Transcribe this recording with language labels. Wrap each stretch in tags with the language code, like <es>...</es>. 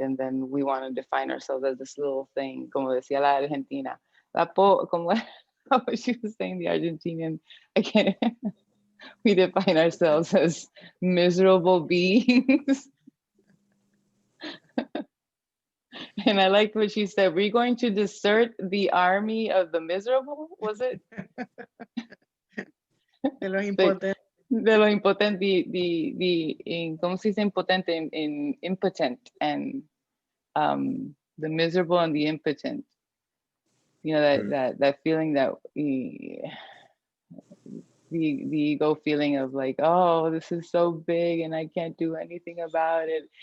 <en>And then we want to define ourselves as this little thing,</en> <es>como decía la Argentina, como</es> <en>how she was saying, the Argentinian. I can't. We define ourselves as miserable beings. And I liked what she said. We're going to desert the army of the miserable, was it?</en> <es>De los impotentes. De lo impotente, ¿cómo se dice impotente?</es> <en>In impotent, and the miserable and the impotent. That feeling that the ego feeling of like, oh, this is so big and I can't do anything about it.</en>